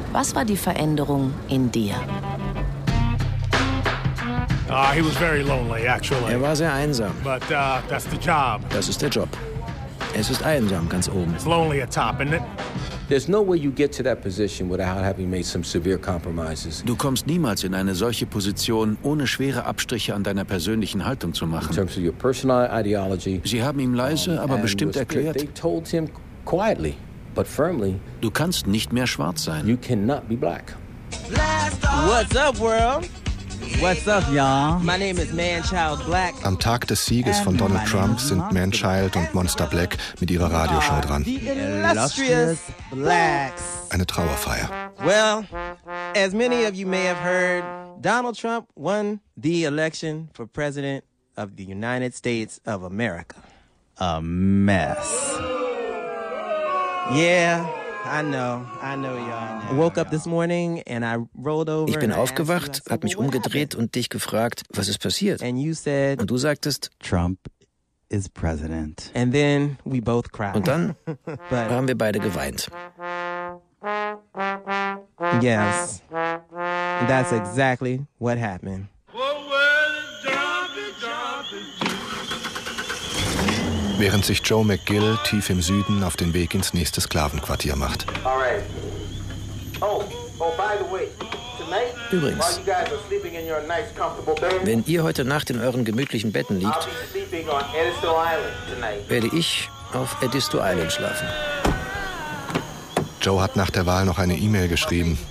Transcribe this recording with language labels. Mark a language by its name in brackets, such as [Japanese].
[German] Was war die Veränderung in dir? [English] He was very lonely, actually. [German] Er war sehr einsam. [English] But that's the job. [German] Das ist der Job. Es ist einsam ganz oben. [English] It's lonely at top, isn't it? There's no way you get to that position without having made some severe compromises. [German] Du kommst niemals in eine solche Position, ohne schwere Abstriche an deiner persönlichen Haltung zu machen. [English] In terms of your personal ideology. [German] Sie haben ihm leise, aber bestimmt erklärt. [English] They told him quietly, but firmly. [German] Du kannst nicht mehr schwarz sein. [English] You cannot be black. What's up, world? What's up, y'all? My name is Manchild Black. [German] Am Tag des Sieges von Donald Trump sind Manchild und Monster Black mit ihrer Radioshow dran. [English] Illustrious Blacks. [German] Eine Trauerfeier. [English] Well, as many of you may have heard, Donald Trump won the election for President of the United States of America. A mess. Yeah. I know, y'all. Woke up this morning and I rolled over. [German] Ich bin aufgewacht, hab mich umgedreht und dich gefragt, was ist passiert? [English] And you said, [German] und du sagtest, [English] Trump is president. And then we both cried. [German] Und dann haben wir beide geweint. [English] Yes, that's exactly what happened. [German] Während sich Joe McGill tief im Süden auf den Weg ins nächste Sklavenquartier macht. [English] All right. Oh, by the way, tonight, [German] übrigens, [English] while you guys are sleeping in your nice, comfortable bed, [German] wenn ihr heute Nacht in euren gemütlichen Betten liegt, [English] I'll be sleeping on Edisto Island tonight. [German] Werde ich auf Edisto Island schlafen. Joe hat nach der Wahl noch eine E-Mail geschrieben.